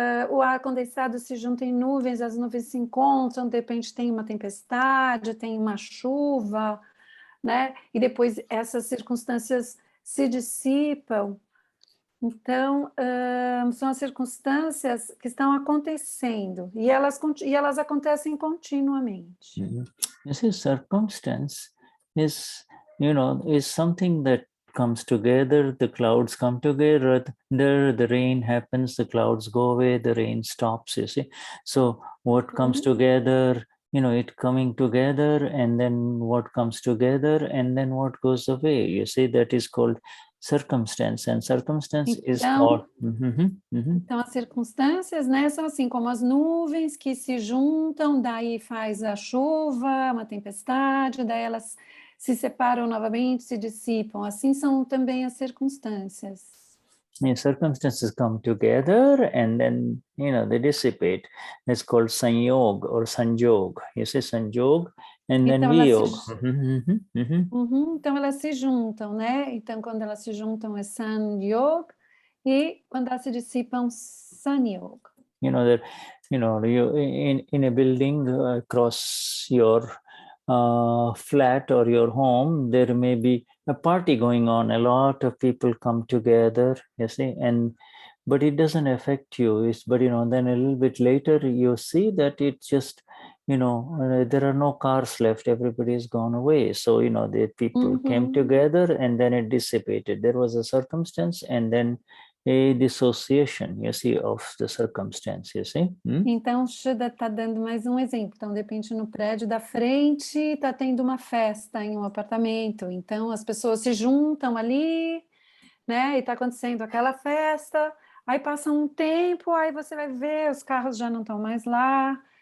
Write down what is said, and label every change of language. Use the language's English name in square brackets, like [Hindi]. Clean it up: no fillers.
[Portuguese] o ar condensado se junta em nuvens, as nuvens se encontram, de repente tem uma tempestade, tem uma chuva, né? E depois essas circunstâncias se dissipam. Então, são as circunstâncias que estão acontecendo e elas acontecem continuamente. [English] You see, circumstance is, is something that comes together. The clouds come together, the rain happens, the clouds go away, the rain stops, you see. So what comes together, it coming together, and then what comes together, and then what goes away. You see, that is called circumstance, and circumstance is called. [Portuguese] Então, as circunstâncias, né, são assim como as nuvens que se juntam, daí faz a chuva, uma tempestade, daí elas se separam novamente, se dissipam. Assim são também as circunstâncias. [English] Circumstances come together and then, they dissipate. It's called sanyog or sanjog. You say sanjog and then viyog. [Portuguese] Então, elas se juntam, né? Então, quando elas se juntam é sanyog e quando elas se dissipam, sanyog. [English] You in a building across your flat or your home, there may be a party going on. A lot of people come together, you see, but it doesn't affect you. But then a little bit later, you see that it just, there are no cars left. Everybody's gone away. So the people came together and then it dissipated. There was a circumstance and then a dissociation, you see, of the circumstance, you see. [Portuguese] Então, Shuddha está dando mais um exemplo. Então, de repente, no prédio da frente está tendo uma festa em um apartamento. Então, as pessoas se juntam ali, né? E está acontecendo aquela festa. Aí passa um tempo, aí você vai ver, os carros já não estão mais lá.